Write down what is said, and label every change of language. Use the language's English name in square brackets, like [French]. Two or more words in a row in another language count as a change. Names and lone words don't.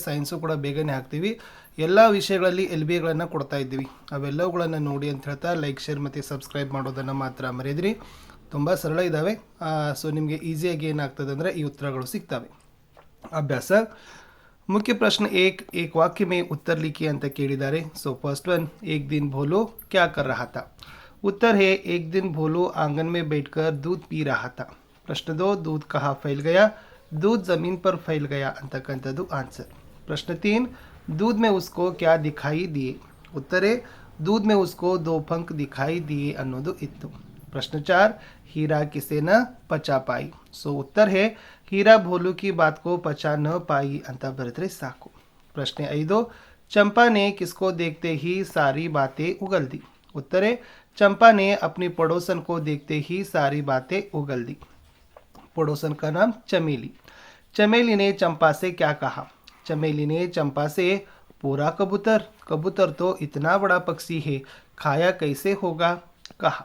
[Kannada] ಸೈನ್ಸು ಕೂಡ ಬೇಗನೆ ಹಾಕ್ತೀವಿ. ಎಲ್ಲ ವಿಷಯಗಳಲ್ಲಿ LBಗಳನ್ನು ಕೊಡ್ತಾ ಇದ್ದೀವಿ. ಅವೆಲ್ಲವುಗಳನ್ನು ನೋಡಿ ಅಂತ ಹೇಳ್ತಾ [English] like, share [Kannada] ಮತ್ತು ಸಬ್ಸ್ಕ್ರೈಬ್ ಮಾಡೋದನ್ನು ಮಾತ್ರ ಮರೆಯದಿರಿ. ತುಂಬ ಸರಳ ಇದ್ದಾವೆ. ಸೊ ನಿಮಗೆ ಈಸಿಯಾಗಿ ಏನಾಗ್ತದೆ ಅಂದರೆ ಈ ಉತ್ತರಗಳು ಸಿಗ್ತವೆ. ಅಭ್ಯಾಸ. ಮುಖ್ಯ ಪ್ರಶ್ನೆ [Hindi] एक वाक्य में उत्तर लिखिए [Kannada] ಅಂತ ಕೇಳಿದ್ದಾರೆ. [English] so first one, [Hindi] एक दिन भोलू क्या कर रहा था. उत्तर है एक दिन भोलू आंगन में बैठकर दूध पी रहा था. प्रश्न 2, दूध कहाँ फैल गया. दूध ज़मीन पर फैल गया [Kannada] ಅಂತಕ್ಕಂಥದ್ದು ಆನ್ಸರ್. [Hindi] प्रश्न 3, दूध में उसको क्या दिखाई दिए. उत्तर है दूध में उसको 2 पंख दिखाई दिए [Kannada] ಅನ್ನೋದು ಇತ್ತು. [Hindi] प्रश्न 4, हीरा किसे न पचा पाई. सो उत्तर है हीरा भोलू की बात को पचा न पाई [Kannada] ಅಂತ ಬರೆದ್ರೆ ಸಾಕು. [Hindi] प्रश्न 5, चंपा ने किसको देखते ही सारी बातें उगल दी. उत्तर है चंपा ने अपनी पड़ोसन को देखते ही सारी बातें उगल दी. पड़ोसन का नाम चमेली. चमेली ने चंपा से क्या कहा. चमेली ने चंपा से पूरा कबूतर, कबूतर तो इतना बड़ा पक्षी है, खाया कैसे होगा, कहा.